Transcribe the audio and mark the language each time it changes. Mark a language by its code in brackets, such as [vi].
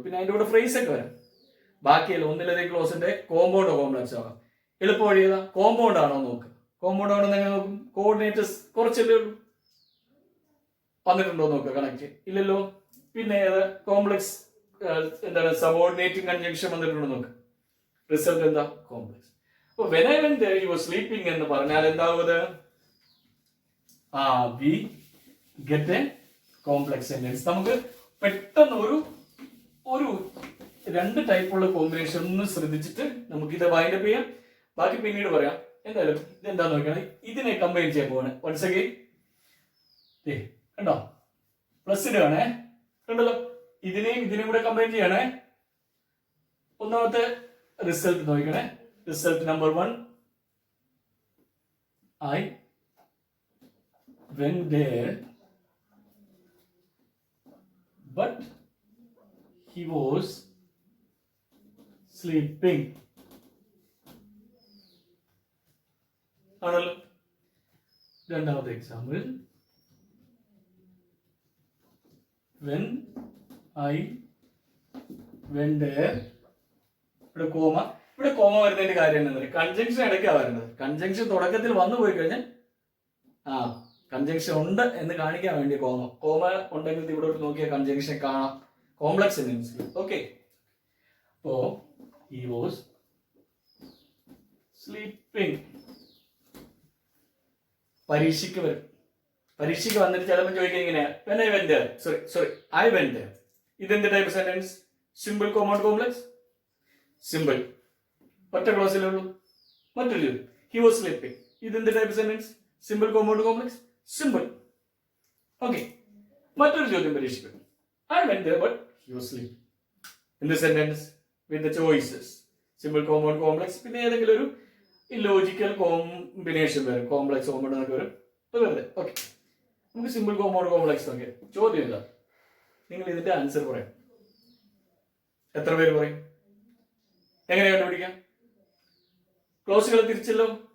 [ml] പിന്നെ അതിന്റെ കൂടെ ഫ്രേസ് ഒക്കെ വരാം. ബാക്കിയല്ല, ഒന്നിലധികം ക്ലോസിന്റെ കോമ്പൗണ്ടോ കോംപ്ലക്സ് ആവാം. എളുപ്പ വഴി ഏതാ? കോമ്പൗണ്ട് ആണോ നോക്കുക. കോമ്പൗണ്ട് ആണോ എങ്ങനെ നോക്കും? കോർഡിനേറ്റേഴ്സ് കുറച്ചല്ലേ ഉള്ളൂ. വന്നിട്ടുണ്ടോ നോക്കുക. കണക്ട് ഇല്ലല്ലോ. പിന്നെ ഏത്? കോംപ്ലക്സ് എന്താണ്? സബോർഡിനേറ്റിംഗ് കൺജങ്ഷൻ വന്നിട്ടുണ്ടോ നോക്കുക. റിസൾട്ട് എന്താ? കോംപ്ലക്സ്. അപ്പൊ [en] when I went there he was sleeping [ml] എന്ന് പറഞ്ഞാൽ എന്താവുന്നത്? [en] we get a complex sentence. [ml] നമുക്ക് പെട്ടെന്ന് ഒരു രണ്ട് ടൈപ്പുള്ള കോമ്പിനേഷൻ ഒന്ന് ശ്രദ്ധിച്ചിട്ട് നമുക്കിത് വൈൻഡപ്പ് ചെയ്യാം. ബാക്കി പിന്നീട് പറയാം. എന്തായാലും ഇതെന്താന്ന് നോക്കണം, ഇതിനെ കമ്പൈൻ ചെയ്യാൻ പോവാണ്. വൺസ് അഗൈൻ കണ്ടോ, പ്ലസ് ഇടുകയാണേ, കണ്ടല്ലോ. ഇതിനെയും കൂടെ കമ്പൈൻ ചെയ്യണേ. ഒന്നാമത്തെ റിസൾട്ട് നോക്കണേ. [en] Result number 1, I went there but he was sleeping. [ml] ആണല്ലോ. രണ്ടാമത്തെ example, [en] when I went there. [ml] ഇവിടെ കോമ വരുന്നതിന്റെ കാര്യം എന്താ, കൺജങ്ഷൻ ഇടയ്ക്കാ വരുന്നത്. കൺജങ്ഷൻ തുടക്കത്തിൽ വന്നു പോയി കഴിഞ്ഞാൽ കൺജങ്ഷൻ ഉണ്ട് എന്ന് കാണിക്കാൻ വേണ്ടി കോമ ഉണ്ടെങ്കിൽ ഇവിടെ നോക്കിയാൽ കൺജങ്ഷൻ കാണാം. Complex sentence. [en] Okay, അപ്പോ he was sleeping. [ml] പരീക്ഷയ്ക്ക് വരും. പരീക്ഷയ്ക്ക് വന്നിട്ട് ചിലപ്പോൾ ചോദിക്കാൻ ഇങ്ങനെയാ, [en] when I went there. sorry I went there. [ml] ഇതെന്ത് type sentence? Simple compound complex. Simple, ഒറ്റ ക്ലോസിലേ ഉള്ളൂ. മറ്റൊരു ചോദ്യം, he was sleeping. ഇതെന്ത് type sentence? Simple compound complex. Simple. Okay, മറ്റൊരു ചോദ്യം പരീക്ഷിക്കും, [en] I went there but he was sleeping. In the sentence with the choices, [ml] simple compound complex, പിന്നെ ഏതെങ്കിലും ഒരു ഇല്ലോജിക്കൽ കോമ്പിനേഷൻ വരും, കോംപ്ലക്സ് കോമ്പൗണ്ട് എന്നൊക്കെ വരും. വെറുതെ. ഓക്കെ, നമുക്ക് സിമ്പിൾ കോമ്പൗണ്ട് കോംപ്ലക്സ് നോക്കിയാൽ ചോദ്യം ഇല്ല, നിങ്ങൾ ഇതിന്റെ ആൻസർ പറയാം. എത്ര പേര് പറയും? എങ്ങനെ കണ്ടുപിടിക്കാം? ക്ലോസുകൾ തിരിച്ചല്ലോ.